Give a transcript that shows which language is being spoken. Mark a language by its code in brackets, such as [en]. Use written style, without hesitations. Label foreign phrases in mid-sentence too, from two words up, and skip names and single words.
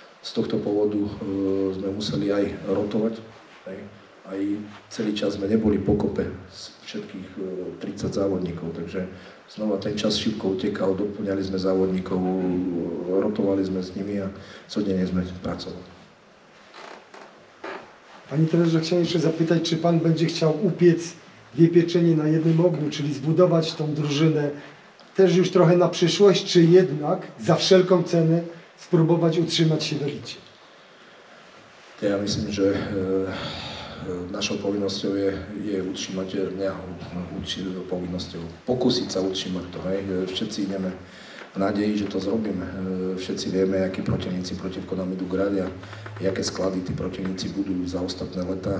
[sk] Takže z tohto povodu sme museli aj rotovať. aj celý čas sme neboli pokope z všetkých 30 závodníkov, takže znova ten čas šibko utekal, doplňali sme závodníkov, rotovali sme s nimi a codziennie sme pracovali. [pl] Panie trenerze, chciałem jeszcze zapytać, czy pan będzie chciał upiec dwie pieczenie na jednym ogniu, czyli zbudować tą drużynę też już trochę na przyszłość, czy jednak za wszelką cenę spróbować utrzymać się w elicie? [sk] Ja myslím, že našou povinnosťou je utrzymať, povinnosťou pokúsiť sa utrzymať to. Hej. Všetci ideme v nádeji, že to zrobíme. Všetci vieme, akí protivníci protivko nám idú grať a aké sklady tí protivníci budú za ostatné leta.